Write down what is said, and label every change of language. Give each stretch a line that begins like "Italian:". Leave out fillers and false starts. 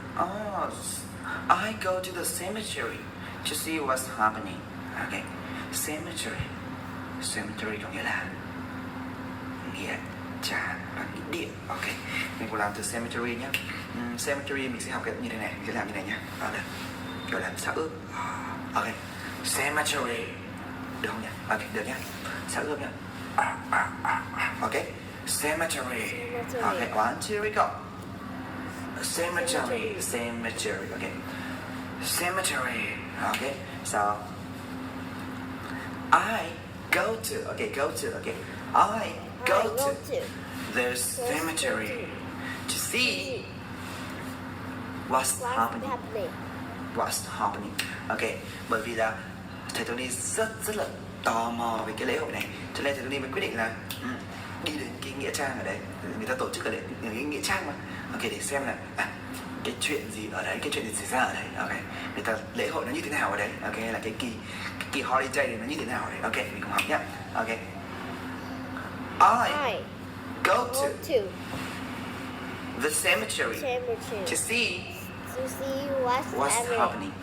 English: Oh, I go to the cemetery to see what's happening. Okay. Cemetery.
Vietnamese: Cemetery có nghĩa là nghĩa trang và nghĩa địa. Ok. Mình cùng làm từ cemetery nhé. Cemetery mình sẽ học như thế này. Mình sẽ làm như này nhé. Đây. Gọi là xã ướp. Ok. Cemetery. Được không nhỉ? Ok, được nhé. Xã ướp nhé. Ok. Cemetery.
English: Ok, 1, 2, we go. Cemetery. Cemetery. Ok. Cemetery. Ok. So I go to. Okay, go to. Okay. I go to the cemetery to see what's happening. What's happening?
Vietnamese: Ok, bởi vì là thầy Tony rất là tò mò về cái lễ hội này, cho nên thầy Tony mới quyết định là đi đến cái nghĩa trang ở đấy. Người ta tổ chức ở đấy, cái nghĩa trang mà. Ok, để xem là cái chuyện gì ở đấy, cái chuyện gì xảy ra ở đấy. Ok, người ta lễ hội nó như thế nào ở đấy. Ok, hay là cái kỳ holiday này nó như thế nào ở đấy. Ok, mình cùng học nhé.
English: Ok, I go to the cemetery to see what's happening.